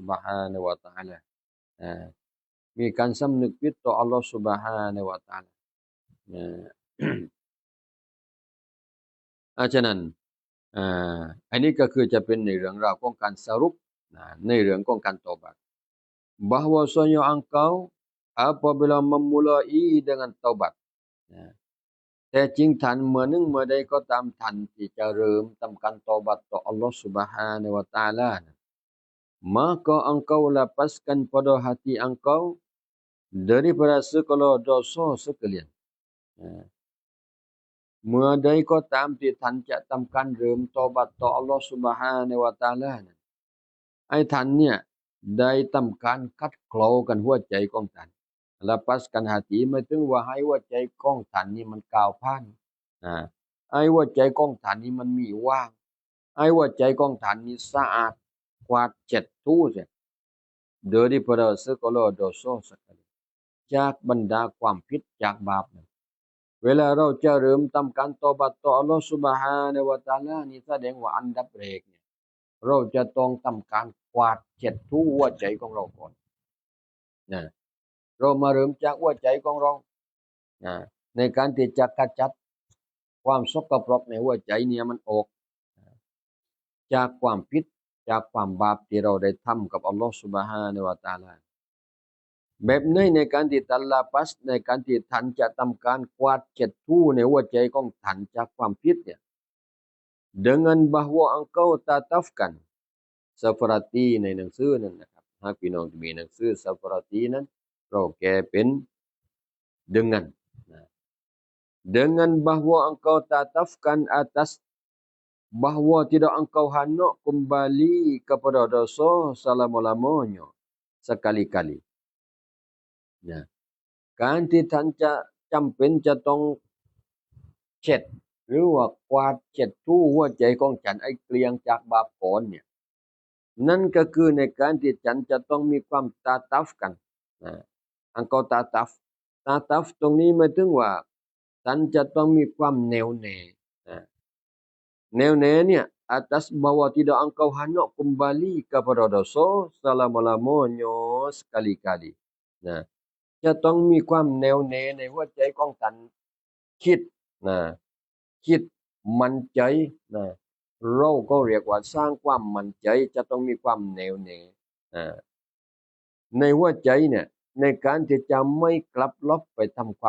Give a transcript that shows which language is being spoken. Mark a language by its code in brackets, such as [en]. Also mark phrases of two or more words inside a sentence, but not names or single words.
[ar] بحانه وتعالى [th] มีการสำนึกผิดต่ออัลเลาะห์ [ar] سبحانه وتعالى [th] ฉะนั้นอันนี้ก็ คือจะเป็นในเรื่องราวของการสรุปในเรื่องของการเตาบัต [ms] bahwasanya engkau apabila memulai dengan taubat [th] แต่จริงท่านเมื่อหนึ่งเมื่อใดก็ตามท่านที่จะเริ่มทำการเตาบัตต่ออัลเลาะห์ [ar] سبحانه وتعالى [ms] maka engkau lepaskan pada hati engkau daripada segala dosa sekalian [th] เมื่อใดก็ตามที่ท่านจะทำการเริ่มเตาบัตต่ออัลเลาะห์ [ar] سبحانه وتعالى [th] ไอ้ท่านเนี่ยได้ทำการคัดเกลากันหัวใจของท่าน [ms] lepaskan hati [th] หมาย ถึงว่าให้หัวใจของท่านนี่มันก้าวผ่านไอ้หัวใจของท่านนี่มันมีว่างไอ้หัวใจของท่านนี่ สะอาดกวาดเช็ดถูเสีย [ms] daripada segala dosa sekali [th] จากบรรดาความผิดจากบาปเวลาเราจะเริ่มทำการตอบัตต่ออัลเลาะห์ [ar] سبحانه وتعالى [th] นี่แสดงว่าอันดับแรกเนี่ยเราจะต้องทำการกวาดเช็ดถูหัวใจของเราก่อน เรามาเริ่มจากหัวใจของเราในการที่จะขจัดความสกปรกในหัวใจเนี่ยมันออกจากความผิดจากความบาปที่เราได้ทำกับอัลเลาะห์ [ar] سبحانه وتعالى [th] แบบนี้ในการที่ท่านลาปัสในการที่ท่านจะทำการกวาดเช็ดถู ในหัวใจของท่านจากความผิดเนี่ย [ms] dengan bahwa engkau tatafkan seperti [th] ในหนั งสือนั่นนะครับหากพี่น้องมีหนังสือ seperti นั้นเราแก้เป็น [ms] dengan dengan bahwa engkau tatafkan atas bahwa tidak engkau hendak kembali kepada dosa selama-lamanya sekali-kali [th] นะการที่ท่านจะจำเป็นจะต้องเช็ดหรือว่ากวาดเช็ดถูหัวใจของฉัน ไอ้เกลียงจากบาปก่อนเนี่ยนั่นก็คือในการที่ฉันจะต้องมีความตาตัฟกันอังกอตาตัฟตรงนี้หมายถึงว่าฉันจะต้องมีความแน่วแน่แน่วแน่เนี่ย [ms] atas bahwa tidak engkau hendak kembali kepada dosa selama-lamanya sekali-kali [th] นะจะต้องมีความแน่วแน่ในหัวใจของท่านคิดนะคิดมั่นใจนะเราก็เรียกว่าสร้างความ มั่นใจจะต้องมีความแน่วแน่ในหัวใจเนี่ยในการที่จะไม่กลับลบไปทำความ